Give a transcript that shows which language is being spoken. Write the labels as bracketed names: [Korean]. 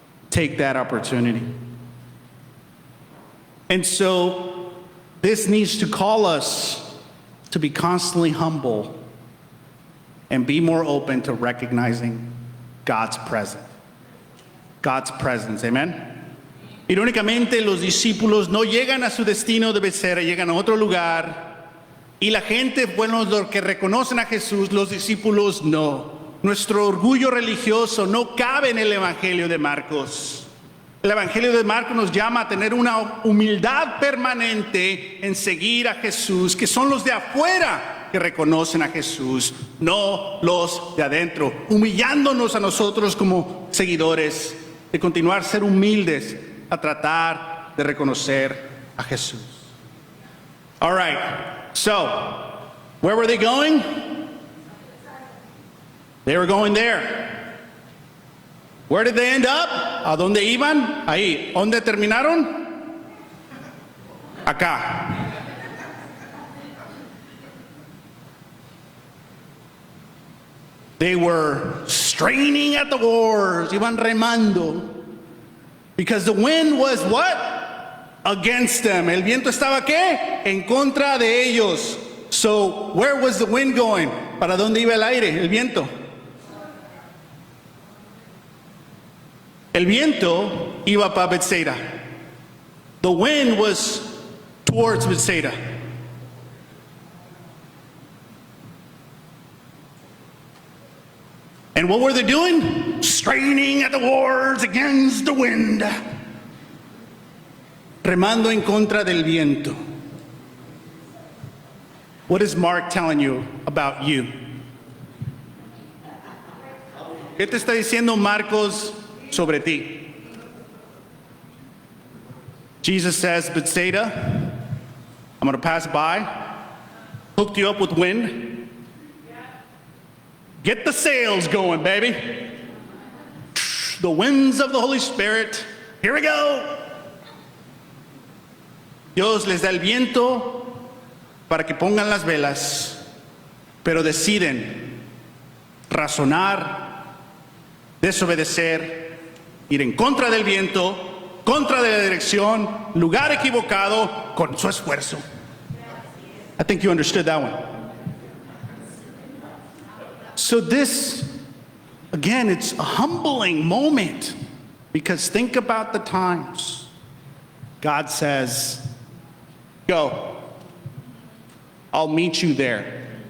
[English] Take that opportunity. And so this needs to call us to be constantly humble and be more open to recognizing God's presence. God's presence, amen? [Spanish] Irónicamente, los discípulos no llegan a su destino de Bethsaida, llegan a otro lugar. Y la gente, bueno, los que reconocen a Jesús, los discípulos no. Nuestro orgullo religioso no cabe en el Evangelio de Marcos. El Evangelio de Marcos nos llama a tener una humildad permanente en seguir a Jesús, que son los de afuera que reconocen a Jesús, no los de adentro, humillándonos a nosotros como seguidores, de continuar ser humildes a tratar de reconocer a Jesús. [English] All right, so, where were they going? They were going there. Where did they end up? [Spanish] ¿A dónde iban? Ahí. ¿Dónde terminaron? Acá. [English] They were straining at the oars. [Spanish] Iban remando. [English] Because the wind was what? Against them. [Spanish] El viento estaba ¿qué? En contra de ellos. [English] So, where was the wind going? [Spanish] ¿Para dónde iba el aire, el viento? El viento iba para Bethsaida. [English] The wind was towards Bethsaida. And what were they doing? Straining at the oars against the wind. [Spanish] Remando en contra del viento. [English] What is Mark telling you about you? [Spanish] ¿Qué te está diciendo Marcos sobre ti? [English] Jesus says, Bethsaida, I'm going to pass by, hooked you up with wind. Get the sails going, baby. The winds of the Holy Spirit. Here we go. [Spanish] Dios les da el viento para que pongan las velas, pero deciden razonar, desobedecer, ir en contra del viento, contra de la dirección, lugar equivocado, con su esfuerzo. [English] I think you understood that one. So this, again, it's a humbling moment, because think about the times God says, go, I'll meet you there.